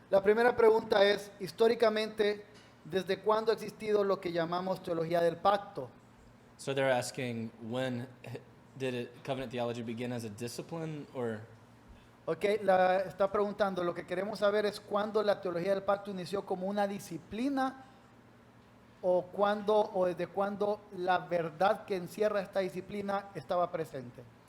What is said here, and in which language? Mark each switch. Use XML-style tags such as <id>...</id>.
<es>La primera pregunta es, históricamente, ¿desde cuándo ha existido lo que llamamos teología del pacto?</es> <en>So they're asking when did covenant theology begin as a discipline or</en> <es>Ok, está preguntando, lo que queremos saber es cuándo la teología del pacto inició como una disciplina o cuándo o desde cuándo la verdad que encierra esta disciplina estaba presente.</es>